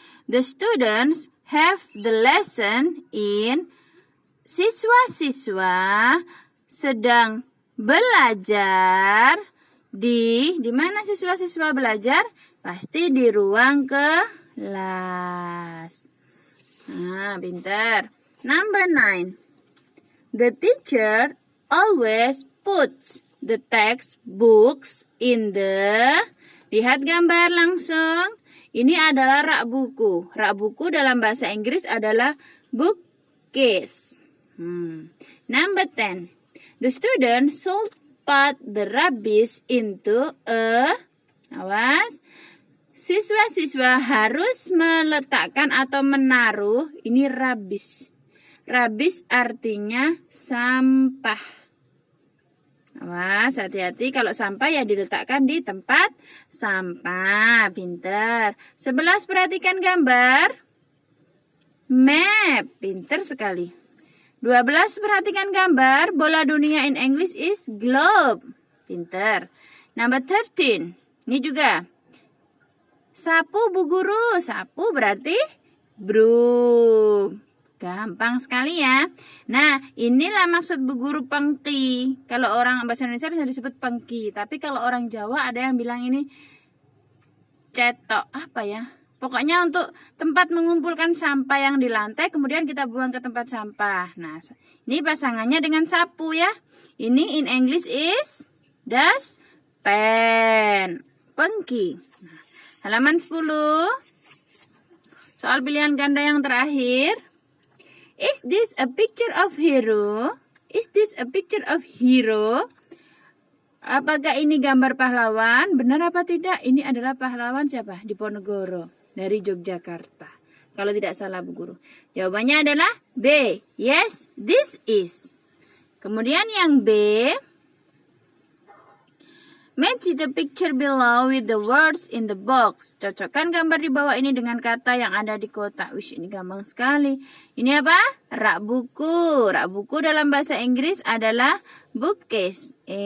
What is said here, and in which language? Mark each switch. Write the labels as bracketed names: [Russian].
[English] The students have the lesson in. [Indonesian] Siswa-siswa sedang belajar di mana siswa-siswa belajar? Pasti di ruang kelas. Nah, pintar. [English] Number 9. The teacher always puts the textbooks in the. [Indonesian] Lihat gambar langsung. Ini adalah rak buku. Rak buku dalam bahasa Inggris adalah bookcase. [English] Number 10. The student should put the rubbish into a. [Indonesian] Awas. Siswa-siswa harus meletakkan atau menaruh, ini rubbish. Rubbish artinya sampah. Awas, hati-hati kalau sampah ya diletakkan di tempat sampah. Pinter. 11 perhatikan gambar. Map. Pinter sekali. 12 perhatikan gambar. Bola dunia [English] in English is globe. [Indonesian] Pinter. [English] Number 13. [Indonesian] Ini juga. Sapu Bu Guru. Sapu berarti broom. Gampang sekali ya. Nah, inilah maksud Bu Guru pengki. Kalau orang bahasa Indonesia bisa disebut pengki. Tapi kalau orang Jawa ada yang bilang ini cetok. Apa ya? Pokoknya untuk tempat mengumpulkan sampah yang di lantai. Kemudian kita buang ke tempat sampah. Nah, ini pasangannya dengan sapu ya. Ini [English] in English is dustpan. [Indonesian] Pengki. Halaman 10. Soal pilihan ganda yang terakhir. [English] Is this a picture of hero? Is this a picture of hero? [Indonesian] Apakah ini gambar pahlawan? Benar apa tidak? Ini adalah pahlawan siapa? Diponegoro dari Yogyakarta. Kalau tidak salah Bu Guru. Jawabannya adalah B. [English] Yes, this is. [Indonesian] Kemudian yang B. [English] Match the picture below with the words in the box. [Indonesian] Cocokkan gambar di bawah ini dengan kata yang ada di kotak. Wish, ini gampang sekali. Ini apa? Rak buku. Rak buku dalam bahasa Inggris adalah bookcase.